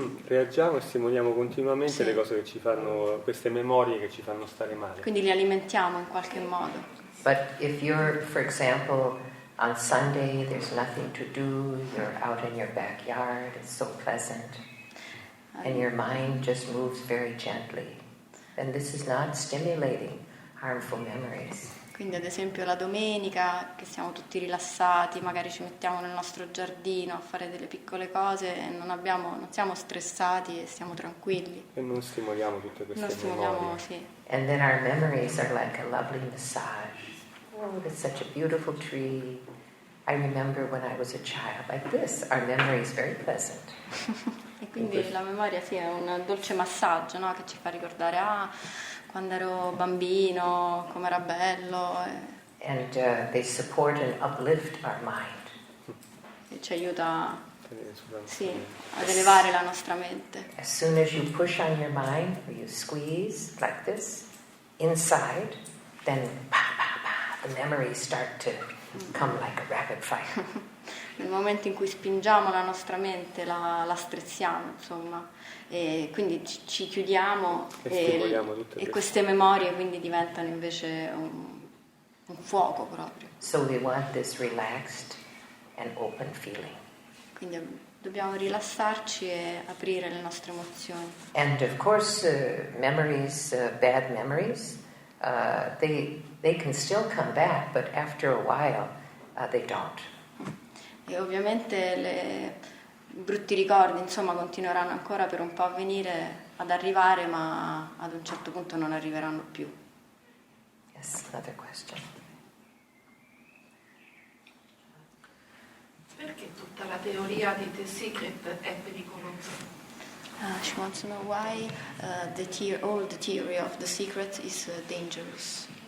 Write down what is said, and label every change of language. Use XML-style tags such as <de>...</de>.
<it>Reagiamo e stimoliamo continuamente Sì. le cose che ci fanno, queste memorie che ci fanno stare male. Quindi li alimentiamo in qualche modo.</it> <en>But if you're, for example, on Sunday, there's nothing to do, you're out in your backyard, it's so pleasant, and your mind just moves very gently, then this is not stimulating harmful memories.</en> <it>Quindi ad esempio la domenica che siamo tutti rilassati, magari ci mettiamo nel nostro giardino a fare delle piccole cose e non siamo stressati e stiamo tranquilli. E non stimoliamo tutte queste Non stimoliamo, memorie. sì.</it> <en>And then our memories are like a lovely massage. Oh, that's such a beautiful tree. I remember when I was a child, like this. Our memory is very pleasant.</en> <it>E quindi la memoria sì, è un dolce massaggio, no? Che ci fa ricordare quando ero bambino, com'era bello.</it> <en>And they support and uplift our mind.</en> <it>E ci aiuta ad elevare la nostra mente.</it> <en>As soon as you push on your mind, or you squeeze like this, inside, then the memories start to come like a rapid fire.</en> <it>Nel momento in cui spingiamo la nostra mente, la strizziamo, insomma, e quindi ci chiudiamo e queste memorie quindi diventano invece un fuoco proprio.</it> <en>So we want this relaxed and open feeling.</en> <it>Quindi dobbiamo rilassarci e aprire le nostre emozioni.</it> <en>And of course, memories, bad memories, they can still come back, but after a while, they don't.</en> <it>E ovviamente brutti ricordi, insomma, continueranno ancora per un po' a venire, ad arrivare, ma ad un certo punto non arriveranno più.</it> <en>Yes, another question.</en> <it>Perché tutta la teoria di The Secret è pericolosa?</it> <en>She wants to know why all the theory of the secret is dangerous.</en>